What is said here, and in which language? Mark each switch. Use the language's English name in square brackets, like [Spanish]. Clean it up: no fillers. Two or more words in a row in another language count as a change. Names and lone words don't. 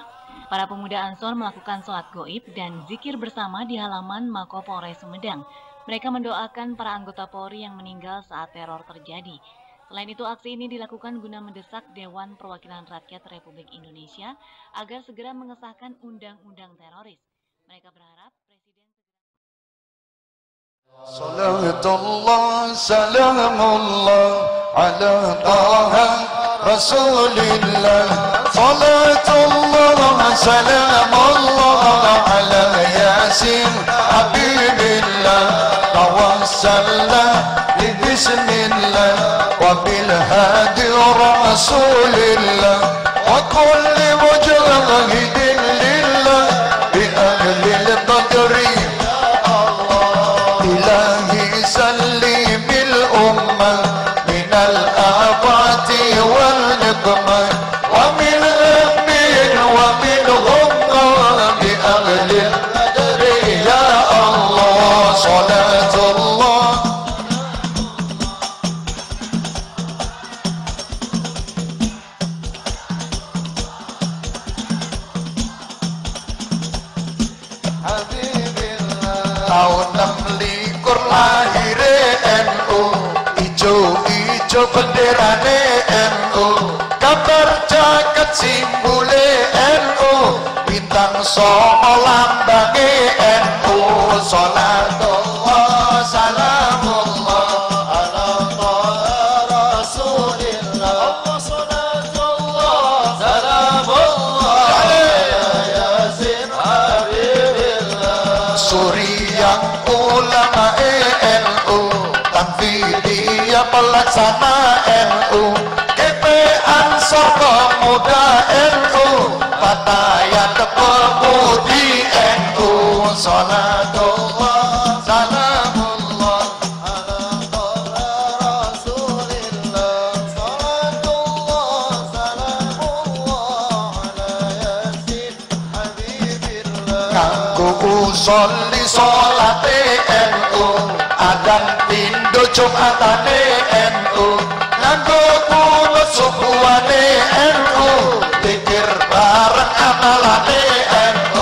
[Indonesian] Para pemuda Ansor melakukan sholat goib dan zikir bersama di halaman Mako Polres Sumedang. Mereka mendoakan para anggota Polri yang meninggal saat teror terjadi. Selain itu, aksi ini dilakukan guna mendesak Dewan Perwakilan Rakyat Republik Indonesia agar segera mengesahkan undang-undang teroris. Mereka berharap Presiden [Arabic] صلاة الله سلام الله على طه رسول الله. صلاة الله سلام الله على يس حبيب الله. توسلنا ببسم الله وبالهادي رسول الله وكل مجاهد لله بأهل القدر. إلهي سلم الأمة من الآفات والنقمة ومن هم ومن غمة بأهل القدر يا الله صلاة الله. [Javanese] Tahun 6 lahir NU, ijo-ijo benderane NU, gambar jaket simbole NU, bintang songo lambange NU. [Arabic] صلاة الله سلام الله على رسول الله. صلاة الله سلام الله على يس حبيب الله. [Javanese] Suriang ulama NU, Tanfidiyah pelaksana NU, GP Ansor Pemuda NU, Batayan Pemudi NU. [Arabic] صلاة الله سلام الله على رسول الله. صلاة الله سلام الله على يس حبيب الله. [Javanese] Kanggo usolli sholate NU, adan pindo Jumatane NU, nganggo kunut subuhane NU, zikir bareng amalane NU.